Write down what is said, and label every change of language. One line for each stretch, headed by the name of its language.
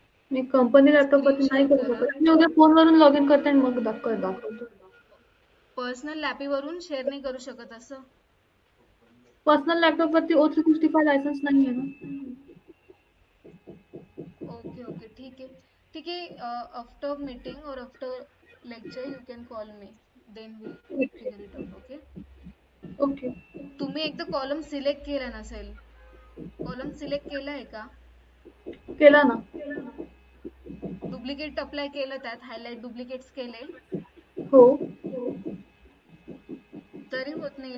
Marathi: मी company लॅपटॉपवरती नाही करू शकत. मी उद्या फोनवरून लॉग इन करते आणि मग दाखवतो. पर्सनल लॅपीवरून शेअर नाही करू शकत असं? पर्सनल लॅपटॉपवरती O365 लायसन्स नाही आहे ना. ओके, ठीक आहे.
English: After meeting और after lecture you can call me, then will figure it out. Okay.
Marathi: तुम्ही एकदा कॉलम सिलेक्ट केला नसेल. कॉलम सिलेक्ट केलाय का? केला ना. डुप्लिकेट अप्लाय केलं, त्यात हायलाइट डुप्लिकेट्स केले. हो. तरी होत नाही.